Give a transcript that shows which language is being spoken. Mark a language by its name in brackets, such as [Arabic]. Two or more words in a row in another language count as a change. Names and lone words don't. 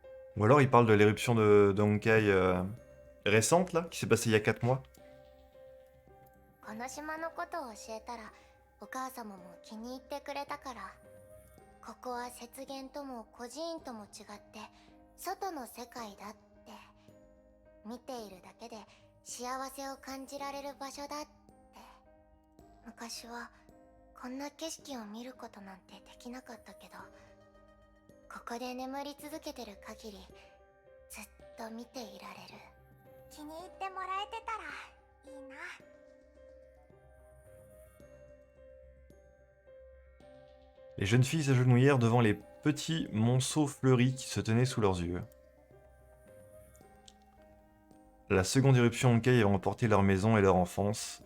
[French] Ou alors il parle de l'éruption de Honkai récente, là, qui s'est passée il y a 4 mois. [Japanese] この島のことを教えたらお母様も気に入ってくれたから。ここは雪原とも孤児院とも違って外の世界だって、見ているだけで幸せを感じられる場所だって。昔はこんな景色を見ることなんてできなかったけど、ここで眠り続けてる限りずっと見ていられる。気に入ってもらえてたらいいな。 [French] Les jeunes filles s'agenouillèrent devant les petits monceaux fleuris qui se tenaient sous leurs yeux. La seconde éruption Honkai avait emporté leur maison et leur enfance.